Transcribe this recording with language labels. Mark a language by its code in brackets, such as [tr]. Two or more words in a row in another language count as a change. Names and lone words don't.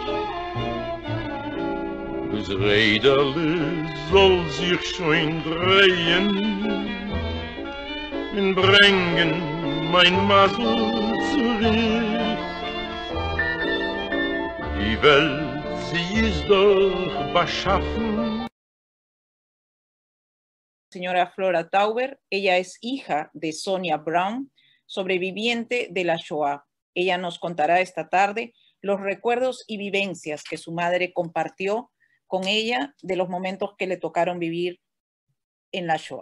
[de] Das Räderle soll sich schon drehen und bringen mein Masel zurück. Die Welt, sie ist doch beschaffen. [es] Señora Flora Tauber, ella es hija de Sonia Brown, sobreviviente de la Shoah. Ella nos contará esta tarde los recuerdos y vivencias que su madre compartió con ella de los momentos que le tocaron vivir en la Shoah.